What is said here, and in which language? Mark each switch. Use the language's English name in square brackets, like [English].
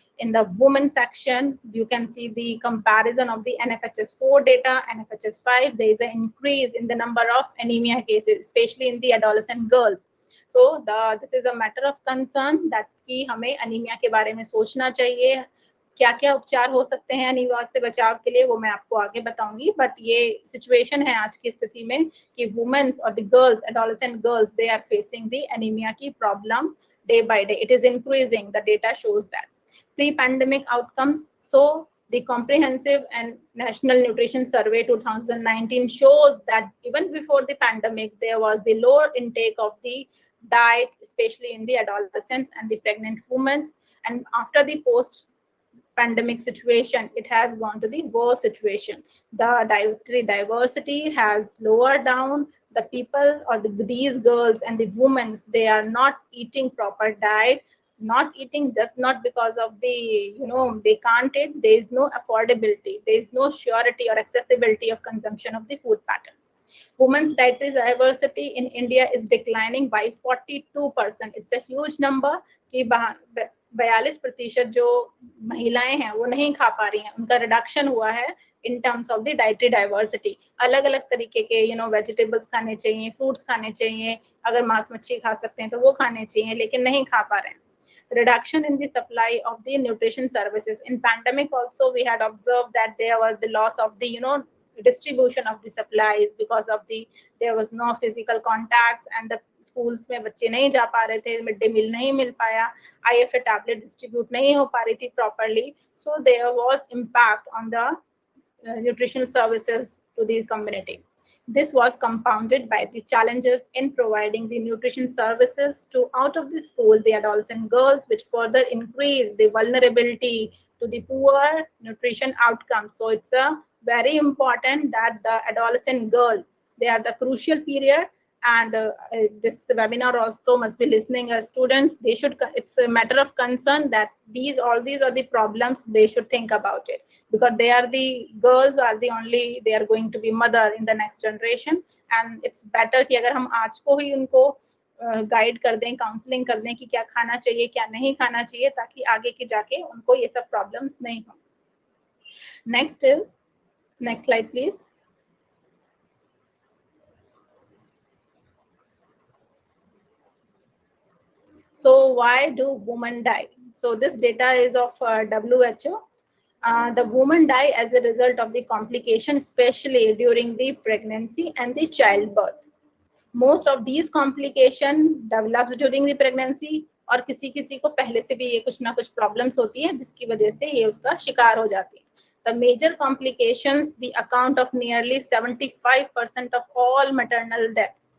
[English] In the women section, you can see the comparison of the NFHS4 data, NFHS5. There is an increase in the number of anemia cases, especially in the adolescent girls. So this is a matter of concern that [Hindi] कि हमें anemia के बारे में सोचना चाहिए. क्या क्या उपचार हो सकते हैं अनीमिया से बचाव के लिए वो मैं आपको आगे बताऊंगी. [English] but [Hindi] ये सिचुएशन है आज की स्थिति में कि [English] Women's और the girls, adolescent girls, they are facing the anaemia की problem day by day. It is increasing. The data shows that. Pre-pandemic outcomes. So the comprehensive and national nutrition survey 2019 shows that even before the pandemic, there was the lower intake of the diet, especially in the adolescents and the pregnant women. And after the post-pandemic situation, it has gone to the worst situation. The dietary diversity has lowered down. The people or these girls and the women, they are not eating proper diet. Not eating just not because of the, they can't eat. There is no affordability. There is no surety or accessibility of consumption of the food pattern. Women's dietary diversity in India is declining by 42%. It's a huge number [Hindi] कि 42% जो महिलाएं हैं वो नहीं खा पा रही हैं. उनका रिडक्शन हुआ है [English] in terms of the dietary diversity. [Hindi] अलग अलग तरीके के वेजिटेबल्स खाने चाहिए, फ्रूट्स खाने चाहिए, अगर मांस मच्छी खा सकते हैं तो वो खाने चाहिए, लेकिन नहीं खा पा रहे हैं. [English] Reduction in the supply of the nutrition services. In pandemic also we had observed that there was the loss of the distribution of the supplies because of there was no physical contacts and the schools [Hindi] में बच्चे नहीं जा पा रहे थे, mid day meal नहीं मिल पाया, [English] IFA tablet distribute [Hindi] नहीं हो पा रही थी [English] properly. So there was impact on the nutritional services to the community. This was compounded by the challenges in providing the nutrition services to out of the school, the adolescent girls, which further increased the vulnerability to the poor nutrition outcomes. So it's a very important that the adolescent girl, they are the crucial period. And this webinar also must be listening as students. They should. It's a matter of concern that all these are the problems. They should think about it because they are the girls are the only. They are going to be mother in the next generation, and it's better [Hindi] कि अगर हम आज को ही उनको guide कर दें, counselling कर दें कि क्या खाना चाहिए, क्या नहीं खाना चाहिए, ताकि आगे के जाके उनको ये सब प्रॉब्लम्स नहीं हो. [English] Next slide, please. So why do women die? So this data is of WHO. The women die as a result of the complication, especially during the pregnancy and the childbirth. Most of these complications develops during the pregnancy [Hindi] और किसी को पहले से भी ये कुछ ना कुछ प्रॉब्लम्स होती है जिसकी वजह से ये उसका शिकार हो जाती है. [English] The major complications, the account of nearly 75% of all maternal death.